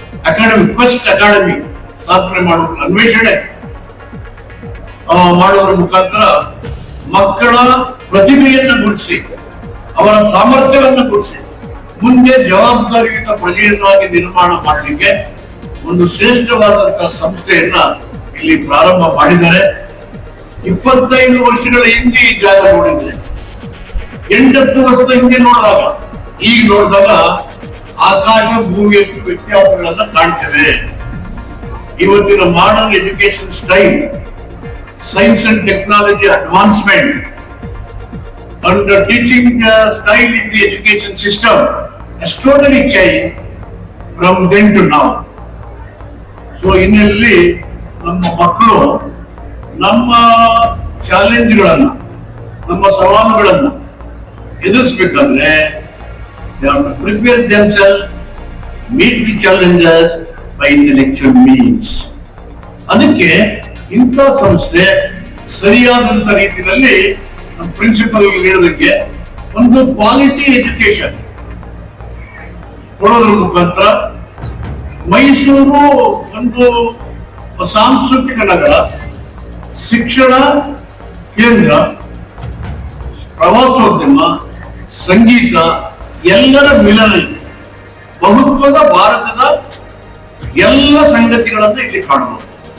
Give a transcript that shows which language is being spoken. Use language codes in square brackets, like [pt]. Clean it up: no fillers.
[kn] Academy, first academy ಸ್ಥಾಪನೆ ಮಾಡುವ ಅನ್ವೇಷಣೆ ಮಾಡುವ ಮುಖಾಂತರ ಮಕ್ಕಳ ಪ್ರತಿಭೆಯನ್ನ ಗುರುತಿಸಿ, ಅವರ ಸಾಮರ್ಥ್ಯವನ್ನ ಗುರುತಿಸಿ ಮುಂದೆ ಜವಾಬ್ದಾರಿಯುತ ಪ್ರಜೆಯನ್ನಾಗಿ ನಿರ್ಮಾಣ ಮಾಡಲಿಕ್ಕೆ ಒಂದು ಶ್ರೇಷ್ಠವಾದಂತಹ ಸಂಸ್ಥೆಯನ್ನ ಇಲ್ಲಿ ಪ್ರಾರಂಭ ಮಾಡಿದ್ದಾರೆ. 25 ವರ್ಷಗಳ ಹಿಂದೆ ಈ ಜಾಗ ನೋಡಿದ್ರೆ, 8-10 ವರ್ಷದ ಹಿಂದೆ ನೋಡಿದಾಗ ಈಗ ನೋಡಿದಾಗ ಆಕಾಶ ಭೂಮಿಯಷ್ಟು ವ್ಯತ್ಯಾಸಗಳನ್ನ ಕಾಣ್ತೇವೆ. [en] ಇವತ್ತಿನ modern education style, science and technology advancement and the teaching style in the education system has totally changed from then to now. So [kn] ಇನ್ನಲ್ಲಿ ನಮ್ಮ ಮಕ್ಕಳು ನಮ್ಮ ಚಾಲೆಂಜ್ಗಳನ್ನ, ನಮ್ಮ ಸವಾಲುಗಳನ್ನ ಎದುರಿಸಬೇಕಾದ್ರೆ [en] they have to prepare themselves, meet the challenges by intellectual means. [kn] ಅದಕ್ಕೆ ಇಂಥ ಸಂಸ್ಥೆ ಸರಿಯಾದಂತ ರೀತಿಯಲ್ಲಿ ನಮ್ಮ principal ಹೇಳಿದಂಗೆ ಒಂದು ಕ್ವಾಲಿಟಿ ಎಜುಕೇಶನ್ ಕೊಡೋದ್ರ ಮುಖಾಂತರ ಮೈಸೂರು ಒಂದು ಸಾಂಸ್ಕೃತಿಕ ನಗರ, ಶಿಕ್ಷಣ ಕೇಂದ್ರ, ಪ್ರವಾಸೋದ್ಯಮ, ಸಂಗೀತ ಎಲ್ಲರ ಮಿಲನ, ಬಹುತ್ವದ ಭಾರತದ ಎಲ್ಲ ಸಂಗತಿಗಳನ್ನು ಇಲ್ಲಿ ಕಾಣಬಹುದು.